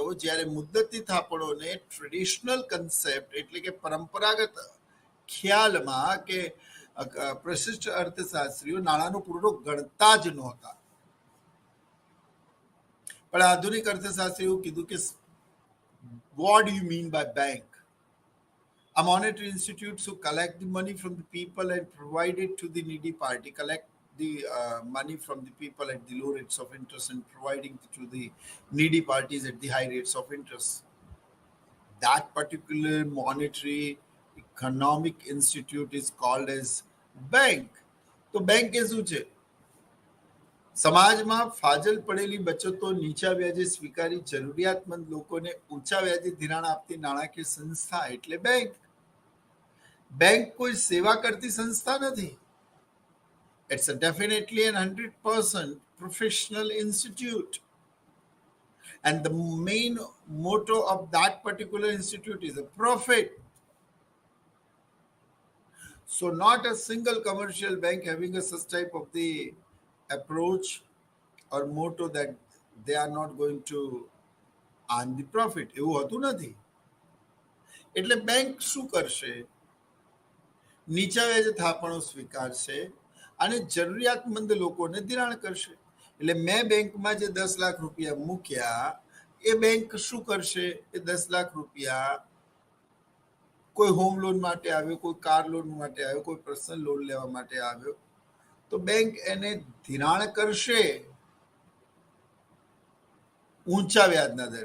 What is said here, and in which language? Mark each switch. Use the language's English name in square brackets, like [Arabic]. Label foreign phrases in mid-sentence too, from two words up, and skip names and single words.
[Gujarati] જ્યારે મુદ્દતી થાપણોને [English] traditional concept [Gujarati] એટલે કે પરંપરાગત ખ્યાલમાં કે પ્રશિષ્ટ અર્થશાસ્ત્રીઓ નાણાંનો પુરવઠો ગણતા જ નહોતા. પણ આધુનિક અર્થશાસ્ત્રીઓ કીધું કે [English] what do you mean by bank? A monetary institutes who collect the money from the people and provide it to the needy party, collect the money from the people at the low rates of interest and providing to the needy parties at the high rates of interest. That particular monetary economic institute is called as bank. [Gujarati] તો બેંક એ શું છે? સમાજમાં ફાજલ પડેલી બચતો નીચા વ્યાજે સ્વીકારી જરૂરિયાતમંદ લોકોને ઊંચા વ્યાજે ધિરાણ આપતી નાણાકીય સંસ્થા એટલે બેંક. બેંક કોઈ સેવા કરતી સંસ્થા નથી. [English] It's a definitely an 100% professional institute. And the main motto of that particular institute is a profit. So not a single commercial bank having a such type of the approach or motto that they are not going to earn the profit. [Gujarati] એવું હોતું નથી. એટલે બેંક શું કરશે? નીચા વ્યાજે થાપણો સ્વીકારશે અને જરૂરિયાતમંદ લોકોને ધિરાણ કરશે. એટલે મેં બેંકમાં જે 10 લાખ રૂપિયા મૂક્યા, એ બેંક શું કરશે? એ 10 લાખ રૂપિયા કોઈ હોમ લોન માટે આવ્યો, કોઈ કાર લોન માટે આવ્યો, કોઈ પર્સનલ લોન લેવા માટે આવ્યો, તો બેંક એને ધિરાણ કરશે ઊંચા વ્યાજના દરે.